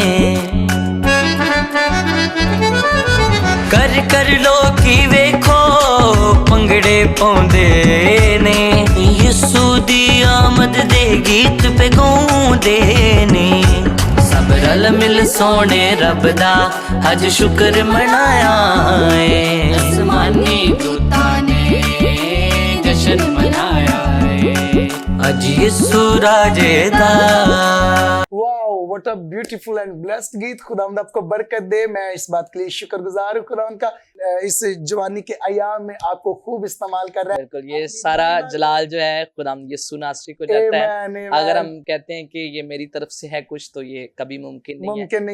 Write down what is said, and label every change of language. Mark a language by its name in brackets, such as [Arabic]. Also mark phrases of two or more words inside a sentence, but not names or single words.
[Punjabi] ਕਰ ਕਰ ਲੋਕੀ ਵੇਖੋ ਭੰਗੜੇ ਪਾਉਂਦੇ ਨੇ ਯਸੂ ਦੀ ਆਮਦ ਦੇ ਗੀਤ ਪੇ ਗਾਉਂਦੇ ਨੇ ਸਬ ਰਲ ਮਿਲ ਸੋਨੇ ਰੱਬ ਦਾ ਅੱਜ ਸ਼ੁਕਰ ਮਨਾਇਆ ਹੈ ਅਸਮਾਨੀ ਦੂਤਾਂ ਨੇ ਜਸ਼ਨ ਮਨਾਇਆ ਹੈ ਅੱਜ ਯਸੂ ਰਾਜੇ ਦਾ [English] Wow what a beautiful and blessed गीत। [Hindi] खुदावंद आपको बरकत दे। मैं इस बात के लिए शुक्रगुजार हूँ खुदावंद का, इस जवानी के अयाम में आपको खूब इस्तेमाल कर रहा है। बिल्कुल, ये सारा जलाल जो है खुदाम यीशु नासरी को जाता है। आमेन, आमेन। अगर हम कहते हैं कि ये मेरी तरफ से है कुछ, तो ये कभी मुमकिन नहीं